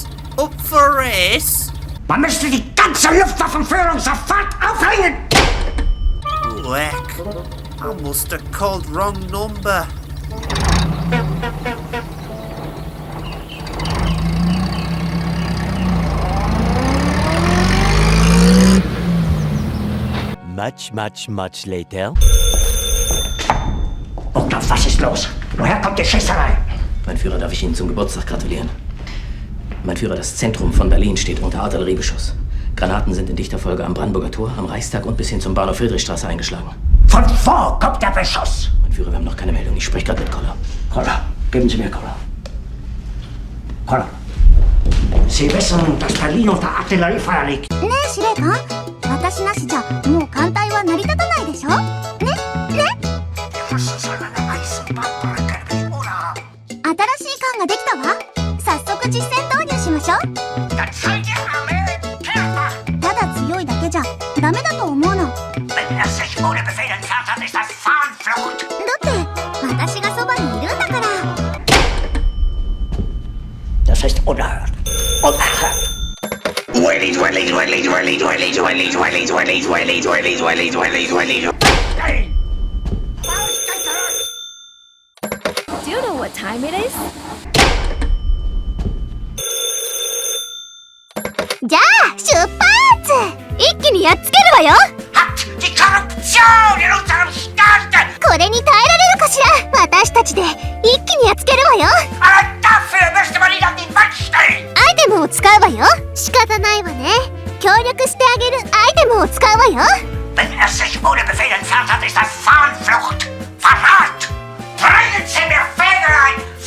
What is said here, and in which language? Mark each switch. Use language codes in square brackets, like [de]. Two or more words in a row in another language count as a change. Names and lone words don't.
[en] Up for a race? [de] Man müsste die ganze Luftwaffenführung sofort aufhängen! [en] Heck, I must have called wrong number. Much later. [de] Burgdorf, was ist los? Woher kommt die Schießerei? Mein Führer, darf ich Ihnen zum Geburtstag gratulieren? Mein Führer, das Zentrum von Berlin steht unter Artilleriebeschuss. Granaten sind in dichter Folge am Brandenburger Tor, am Reichstag und bis hin zum Bahnhof Friedrichstraße eingeschlagen. Von wo kommt der Beschuss? Mein Führer, wir haben noch keine Meldung. Ich spreche gerade mit Koller. Koller, geben Sie mir Koller. Koller. Sie wissen, dass Berlin unter Artilleriefeuer liegt. [ja] ねえ司令官、私なしじゃもう艦隊は成り立たないでしょ。ね。新しい艦ができたわ。早速実戦投入しましょう。ただ強いだけじゃダメだと思うの。だって私がそばにいるんだから。 [de] Das ist unerhört. Unerhört. [en] Do you know what time it is? [ja] じゃあ出発！一気にやっつけるわよ。これに耐えられるかしら。私たちで一気にやっつけるわよ。アイテムを使うわよ。仕方ないわね。協力してあげるアイテムを使うわよ。 [de] Wenn er sich ohne Befehl entfernt hat, ist das Fahnenflucht. Verrat! Bringen Sie mir Pferde ein!